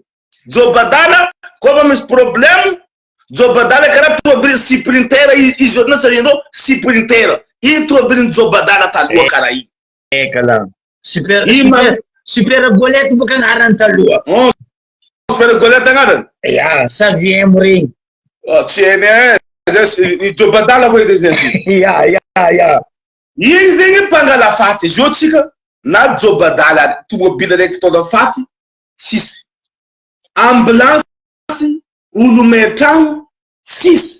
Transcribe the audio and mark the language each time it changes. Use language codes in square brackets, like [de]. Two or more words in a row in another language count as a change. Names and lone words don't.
[mg] Jobadala kofa misy problème Jobadala karaha tomobile Sprinter izy ohatry sarinao Sprinter. Iny tomobile Jobadala taloha karaha iny. Kala. Super golette boka agnarany taloha. Super golette agnarany? [fr] Yeah, ça vient regny. [mg] Tsy hainy i Jobadala vo edy zay. Yeah. Igny zegny mpangala faty izy io tsika na Jobadala tomobile raiky tonga faty sisy. Ambulance olo metragno sisy.